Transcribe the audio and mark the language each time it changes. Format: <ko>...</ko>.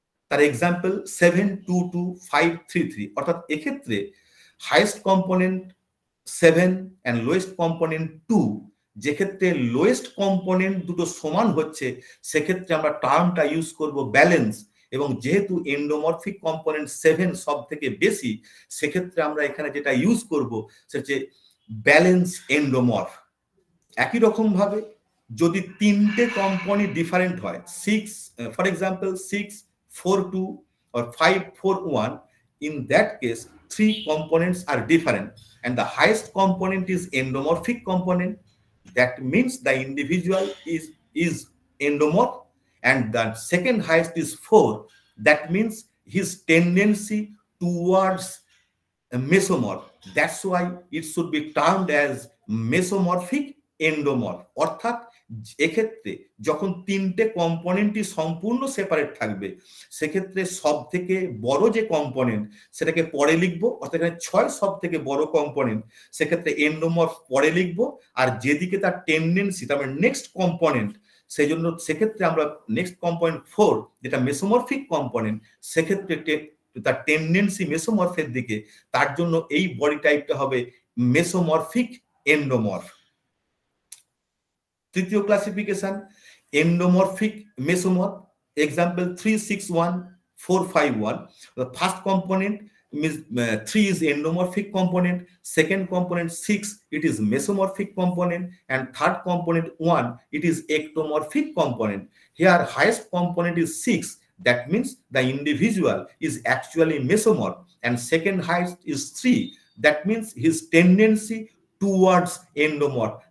<bn>তার এক্সাম্পল 722-533, অর্থাৎ এক্ষেত্রে highest component 7 and lowest component 2, যেক্ষেত্রে লোয়েস্ট কম্পোনেন্ট দুটো সমান হচ্ছে সেক্ষেত্রে আমরা টার্মটা ইউজ করব ব্যালেন্স, এবং যেহেতু এন্ডোমরফিক কম্পোনেন্ট 7 সব থেকে বেশি সেক্ষেত্রে আমরা এখানে যেটা ইউজ করব সেটা হচ্ছে ব্যালেন্স এন্ডোমরফ। একই রকম ভাবে যদি 3টে কম্পোনেন্ট ডিফারেন্ট হয়,</bn> <en>6 for example 642 or 541, in that case 3 components are different and the highest component is endomorphic component. That means the individual is endomorph, and the second highest is 4. That means his tendency towards mesomorph. That's why it should be termed as mesomorphic endomorph.</en> <bn>অর্থাৎ এক্ষেত্রে যখন 3টে কম্পোনেন্টই সম্পূর্ণ separate থাকবে সেক্ষেত্রে সব থেকে বড় যে কম্পোনেন্ট সেটাকে পরে লিখবো, অর্থাৎ এখানে 6 সব থেকে বড় কম্পোনেন্ট, সেক্ষেত্রে এন্ডোমরফ পরে লিখবো, আর যেদিকে তার টেন্ডেন্সি তার মানে নেক্সট কম্পোনেন্ট, সেই জন্য সেক্ষেত্রে আমরা নেক্সট কম্পোনেন্ট 4 যেটা মেসোমরফিক কম্পোনেন্ট, সেক্ষেত্রে তার টেন্ডেন্সি মেসোমরফের দিকে, তার জন্য এই বডি টাইপটা হবে মেসোমরফিক এন্ডোমরফ। তৃতীয় classification এন্ডোমরফিক মেসোমরফ, example 361451।</bn> <en>The first component means 3 is endomorphic component, second component 6 it is mesomorphic component, and third component 1 it is ectomorphic component. Here highest component is 6, that means the individual is actually mesomorph, and second highest is 3, that means his tendency towards endomorph.</en>